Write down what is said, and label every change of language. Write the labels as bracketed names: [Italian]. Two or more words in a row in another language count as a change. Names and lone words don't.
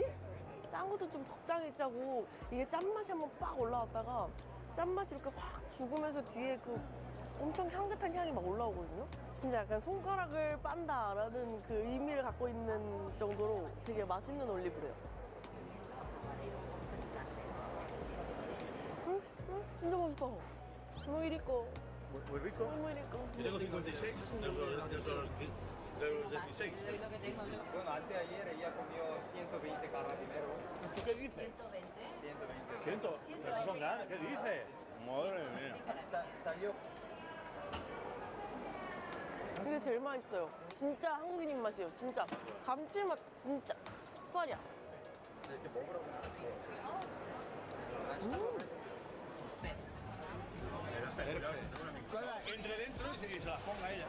[Korean] 짠 것도 좀 적당히 짜고 이게 짠맛이 한번 빡 올라왔다가 짠맛이 이렇게 확 죽으면서 뒤에 그 엄청 향긋한 향이 막 올라오거든요? 진짜 약간 손가락을 빤다라는 그 의미를 갖고 있는 정도로 되게 맛있는 올리브래요. 응? 진짜 맛있다. [Spanish] Muy rico. Muy rico. Muy rico. Tengo 56, de los 16. Bueno, antes de ayer ella comió 120 carabineros. ¿Tú qué dices? 120. 100. Esos son grandes, ¿qué dices? Madre mía. Salió. [Korean] 이게 제일 맛있어요. 진짜 한국인 입맛이에요. 진짜 감칠맛 진짜 스파리야. 이렇게 먹으라고. [Spanish] Entre dentro y se la ponga ella.